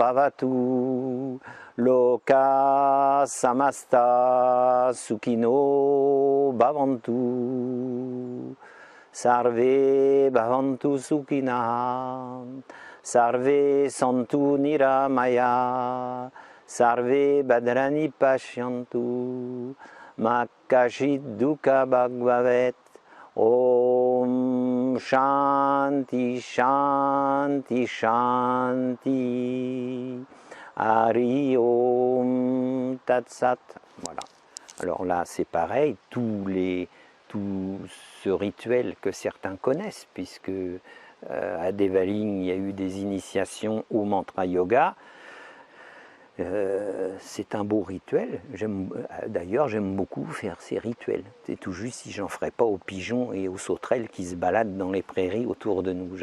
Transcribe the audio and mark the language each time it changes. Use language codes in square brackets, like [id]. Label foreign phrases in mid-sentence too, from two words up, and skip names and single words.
[sa] Bhavatu Loka Samasta Sukhino Bhavantu Sarve Bhavantu Sukhina Sarve Santu Niramaya Sarve Badrani Pashyantu Makashit Dukha Bhagvavet Om Shanti Shanti Shanti Hari Om Tat Sat. [fr] Voilà. Alors là, c'est pareil, tout ce rituel que certains connaissent, puisque à Devaling, il y a eu des initiations au mantra yoga. C'est un beau rituel. D'ailleurs, j'aime beaucoup faire ces rituels. C'est tout juste si j'en ferais pas aux pigeons et aux sauterelles qui se baladent dans les prairies autour de nous.